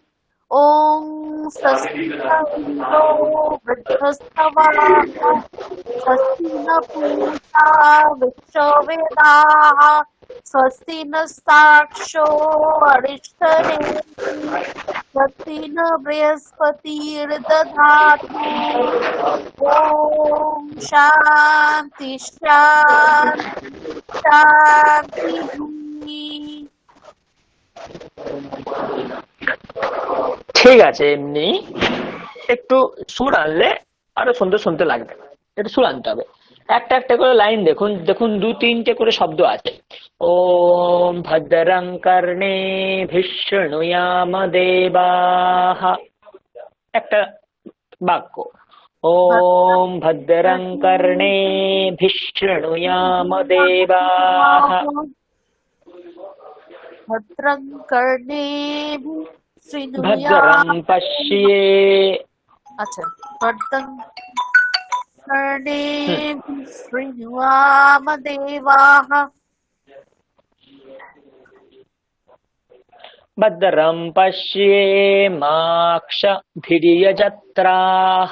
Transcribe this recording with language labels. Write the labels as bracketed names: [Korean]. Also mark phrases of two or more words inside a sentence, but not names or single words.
[Sanskrit] ॐ स्वस्ति न इन्द्रो वृद्धस्तवाः, स्वस्ति न पूषा विश्ववेदाः, स्वस्ति नस्तार्क्ष्यो अरिष्टनेमिः, स्वस्ति न बृहस्पतिर्दधातु। ॐ शान्ति शान्ति शान्तिः। [Bangla] ঠিক আছে, এমনি একটু সুর আনলে আরো সুন্দর শুনতে লাগবে, একটু সুর আনতে হবে। একটা একটা করে লাইন দেখুন, দেখুন 2-3টে করে শব্দ আছে। [Sanskrit] ওম ভদ্রং কর্ণেভিः শৃণুয়ামদেবাः, [Bangla] একটা বাক্য। [Sanskrit] ওম ভদ্রং কর্ণেভিः শৃণুয়ামদেবাः। भद्रं कर्णेभिः भद्रं पश्ये, अच्छा, भद्रं कर्णेभिः शृणुयामदेवाः, भद्रं पश्येमाक्षभिर्यजत्राः,